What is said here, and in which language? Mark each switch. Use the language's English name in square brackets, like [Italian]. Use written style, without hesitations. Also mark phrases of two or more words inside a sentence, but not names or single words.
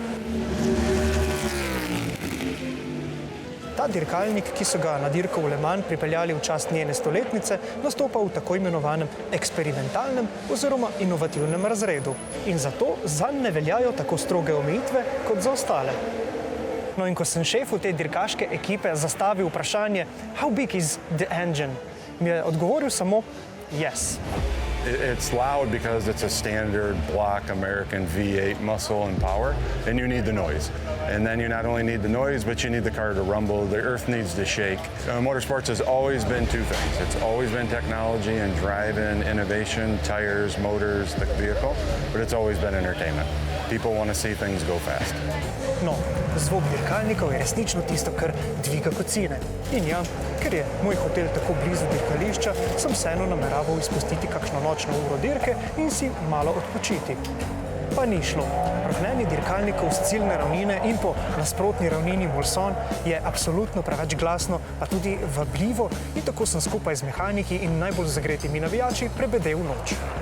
[Slovenian] Ta dirkalnik, ki so ga na dirko v Le Mans pripeljali v čast njene stoletnice, nastopa v tako imenovanem eksperimentalnem oziroma inovativnem razredu. In zato zanj ne veljajo tako stroge omejitve kot za ostale. No in ko sem šefu te dirkaške ekipe zastavil vprašanje [English] "How big is the engine?", [Slovenian] mi je odgovoril samo "Yes". [English] It's loud because it's a standard block American V8 muscle and power, and you need the noise. And then you not only need the noise, but you need the car to rumble, the earth needs to shake. Motorsports has always been two things. It's always been technology and drive-in, innovation, tires, motors, the vehicle, but it's always been entertainment. People want to see things go fast. [Slovenian] No, zvok dirkalnikov je resnično tisto, kar dviga kocine. In ja, ker je moj hotel tako blizu dirkališča, sem vseeno nameraval izpustiti kakšno nočno uro dirke in si malo odpočiti. Pa ni šlo. Rohnenje dirkalnikov z ciljne ravnine in po nasprotni ravnini Mulsanne je absolutno preveč glasno, pa tudi vabljivo, in tako sem skupaj z mehaniki in najbolj zagretimi navijači prebedel noč.